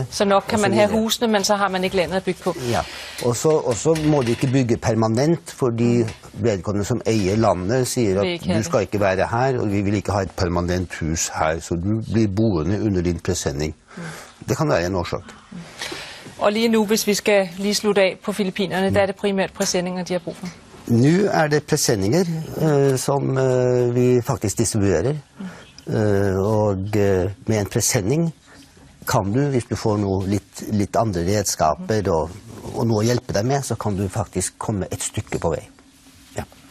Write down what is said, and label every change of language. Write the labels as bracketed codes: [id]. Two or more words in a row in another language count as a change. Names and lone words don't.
[da] Så nok kan man have husene, men så har man ikke landet at bygge på. [no] Ja, og så må de ikke bygge permanent, fordi vedkommende som eier landet sier at du skal ikke være her, og vi vil ikke ha et permanent hus her, så du blir boende under din presenning. Det kan være en årsak. [da] Og lige nu, hvis vi skal lige slutte af på Filippinerne, der er det primært presendinger, de har brug for. [no] Nu er det presendinger som vi faktisk distribuerer, og med en presending kan du, hvis du får noe litt andre redskaper og noe å hjelpe deg med, så kan du faktisk komme et stykke på vei.